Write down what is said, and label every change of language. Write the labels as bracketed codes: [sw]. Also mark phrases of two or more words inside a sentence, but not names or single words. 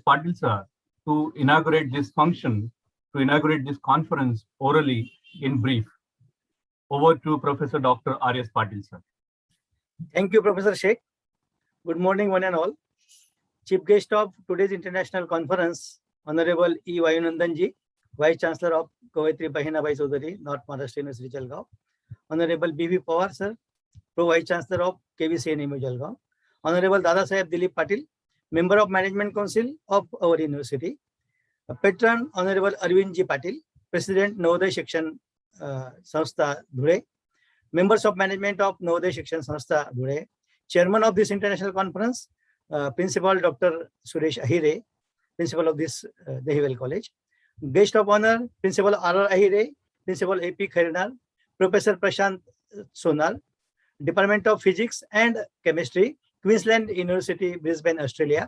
[en] Patil, sir, to inaugurate this function, to inaugurate this conference orally in brief. Over to Professor Dr. R.S. Patil, sir. Thank you, Professor Sheikh. Good morning, one and all. Chief guest of today's international conference, Honorable E. Vayunandanji, Vice Chancellor of Kavitri Bahinabai Chaudhary, North Maharashtra University, Jalgaon. Honorable B.V. Pawar, sir, Pro Vice Chancellor of KVCNMU, Jalgaon. Honorable Dada Saheb Dilip Patil, Member of Management Council of our university. Patron, Honorable Arvind G. Patil, President, Navodaya Shikshan Sanstha, Dhule. Members of Management of Navodaya Shikshan Sanstha, Dhule. Chairman of this international conference, Principal Dr. Suresh Ahire, Principal of this Dahivel College. Guest of Honor, Principal R.R. Ahire, Principal A.P. Khairenar, Professor Prashant Sonal, Department of Physics and Chemistry, Queensland University, Brisbane, Australia.